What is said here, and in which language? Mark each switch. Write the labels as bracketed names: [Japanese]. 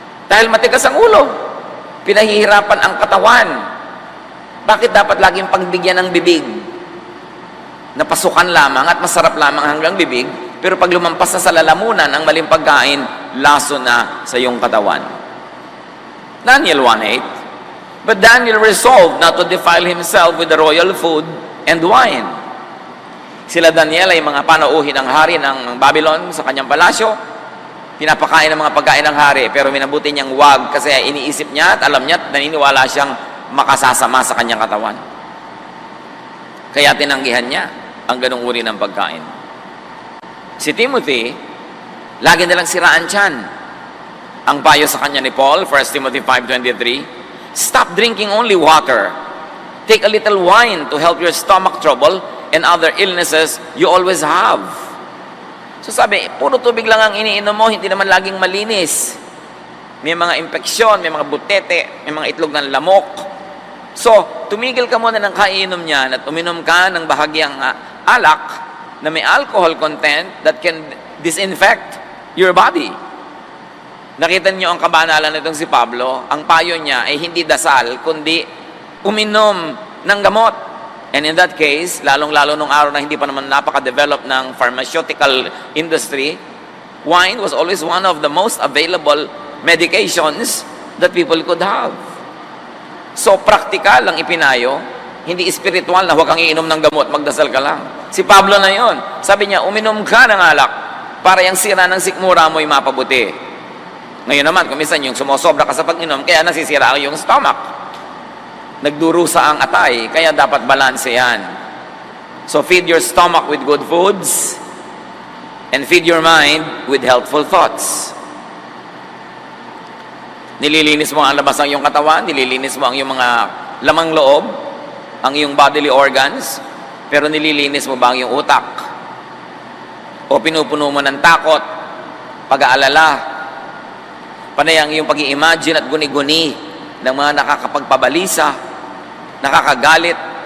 [Filipino] Dahil matigas ang ulo, pinahihirapan ang katawan. Bakit dapat laging pagbigyan ng bibig? Napasukan lamang at masarap lamang hanggang bibig, pero pag lumampas na sa lalamunan ang maling pagkain, laso na sa iyong katawan. Daniel 1:8. [English] But Daniel resolved not to defile himself with the royal food and wine. [Filipino] Sila Daniel ay mga panauhin ng hari ng Babylon sa kanyang palasyo. Pinapakain ng mga pagkain ng hari, pero minabuti niyang wag kasi iniisip niya at alam niya at naniniwala siyang makasasama sa kanyang katawan. Kaya tinanggihan niya ang ganung uri ng pagkain. Si Timothy, lagi nilang siraan tiyan. Ang payo sa kanya ni Paul, 1 Timothy 5:23, [English] stop drinking only water. Take a little wine to help your stomach trouble and other illnesses you always have. [Filipino] So sabi, puro tubig lang ang iniinom mo, hindi naman laging malinis. May mga impeksyon, may mga butete, may mga itlog ng lamok. So, tumigil ka muna ng kainom niyan at uminom ka ng bahagyang alak na may alcohol content [English] that can disinfect your body. [Filipino] Nakita niyo ang kabanalan nitong si Pablo, ang payo niya ay hindi dasal, kundi uminom ng gamot. [English] And in that case, [Filipino] lalong-lalo nung araw na hindi pa naman napaka-develop ng [English] pharmaceutical industry, wine was always one of the most available medications that people could have. [Filipino] So, practical ang ipinayo, hindi spiritual na huwag kang iinom ng gamot, magdasal ka lang. Si Pablo na yon, sabi niya, uminom ka ng alak para yung sira ng sikmura mo'y mapabuti. Ngayon naman, kumisan yung sumosobra ka sa pag-inom, kaya nasisira ang iyong stomach. Nagdurusa ang atay, kaya dapat balanse yan. [English] So feed your stomach with good foods and feed your mind with helpful thoughts. [Filipino] Nililinis mo ang labas ng iyong katawan, nililinis mo ang iyong mga lamang loob, ang iyong bodily organs, pero nililinis mo ba ang iyong utak? O pinupuno mo ng takot, pag-aalala, panay ang iyong pag-i-imagine at guni-guni ng mga nakakapagpabalisa, nakakagalit.